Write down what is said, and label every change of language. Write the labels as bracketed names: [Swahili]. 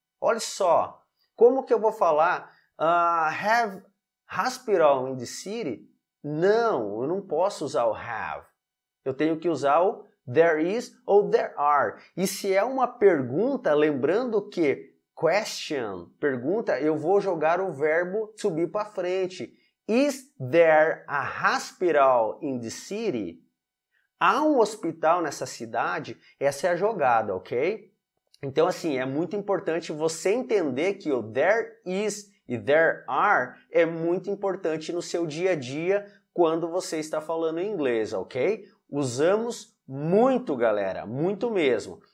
[Portuguese] Olha só, como que eu vou falar [English] have hospital in the city? [Portuguese] Não, eu não posso usar o have. Eu tenho que usar o there is ou there are. E se é uma pergunta, lembrando que question, pergunta, eu vou jogar o verbo to be para frente. [English] Is there a hospital in the city? [Portuguese] Há um hospital nessa cidade? Essa é a jogada, ok? Então, assim, é muito importante você entender que o there is e there are é muito importante no seu dia a dia quando você está falando inglês, ok? Usamos muito, galera, muito mesmo.